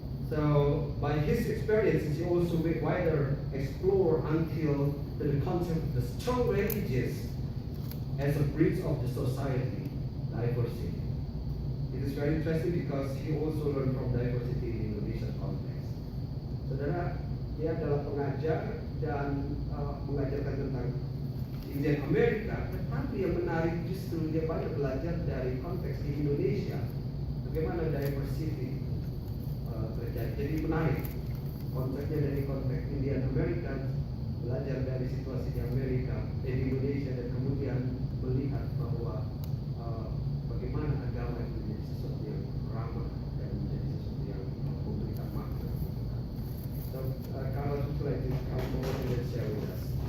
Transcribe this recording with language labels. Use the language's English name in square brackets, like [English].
[English] So by his experiences, he also will wider explore until the concept of the strong religious as a bridge of the society diversity. It is very interesting because he also learned from diversity in Indonesian context. [Indonesian] Saudara, dia adalah pengajar dan mengajarkan tentang Indian Amerika, tetapi yang menarik justru dia banyak belajar dari konteks di Indonesia, bagaimana diversity terjadi. Jadi menarik konsepnya dari konteks Indian Amerika, belajar dari situasi di Amerika, di Indonesia, dan kemudian melihat bahwa bagaimana agama itu menjadi sesuatu yang ramah dan menjadi sesuatu yang memberikan makna. [English] So, Carlos, would you like to come forward and share with us?